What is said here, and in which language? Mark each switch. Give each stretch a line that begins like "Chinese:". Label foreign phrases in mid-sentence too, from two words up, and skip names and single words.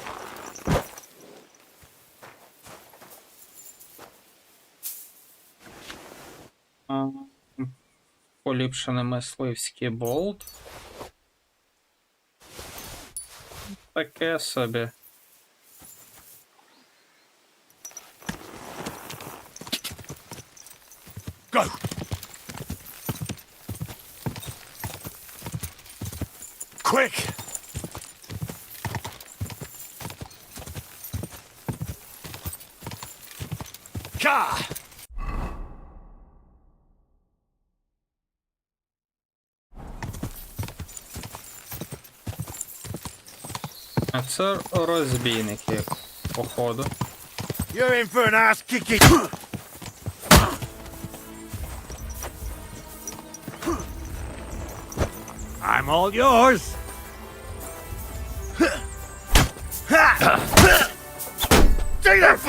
Ukrainian: Поліпшений мисливський болт. Таке собі.
English: Go! Quick! Ka!
Ukrainian: А це розбійники, походу.
English: You're in for an ass kicking! I'm all yours. Take that fuck!